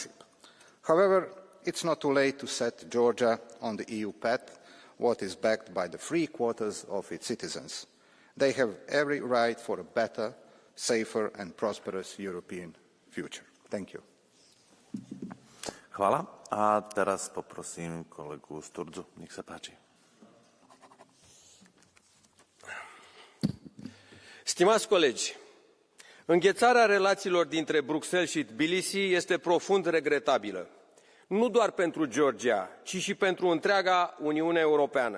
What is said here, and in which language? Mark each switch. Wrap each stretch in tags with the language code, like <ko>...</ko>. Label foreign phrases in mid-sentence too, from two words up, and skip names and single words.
<en>However, it's not too late to set Georgia on the EU path what is backed by the free quotas of its citizens. They have every right for a better, safer and prosperous European future. Thank you. Hvala.</en> <sk>A teraz poprosím kolegu Sturzu. Nech sa páči.</sk> <ro>Stimați colegi, înghețarea relațiilor dintre Bruxelles și Tbilisi este profund regretabilă, nu doar pentru Georgia, ci și pentru întreaga Uniune Europeană.</ro>